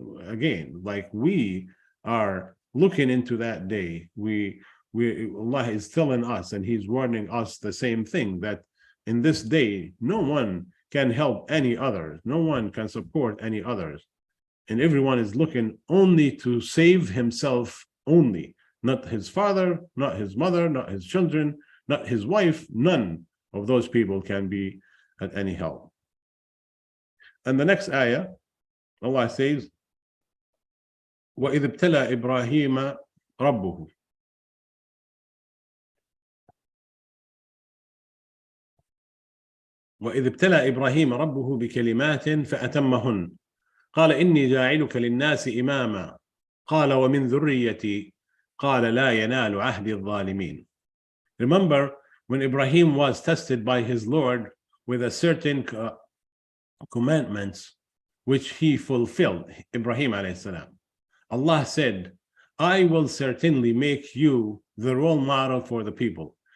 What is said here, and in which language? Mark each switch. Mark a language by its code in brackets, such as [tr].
[en] Again, like we are looking into that day, Allah is telling us, and He's warning us the same thing, that in this day no one can help any others, no one can support any others, and everyone is looking only to save himself only, not his father, not his mother, not his children, not his wife. None of those people can be at any help. And the next ayah, Allah says, [ar] وَإِذِ ابْتَلَى إِبْرَاهِيمَ رَبُّهُ وإذ ابتلى إبراهيم ربه بكلمات فأتمهن قال إني جاعلك للناس إماما قال ومن ذريتي قال لا ينال عهد الظالمين. [en] Remember when Ibrahim was tested by his Lord with a certain commandments which he fulfilled, Ibrahim alayhi salam. Allah said, I will certainly make you the role model for the people.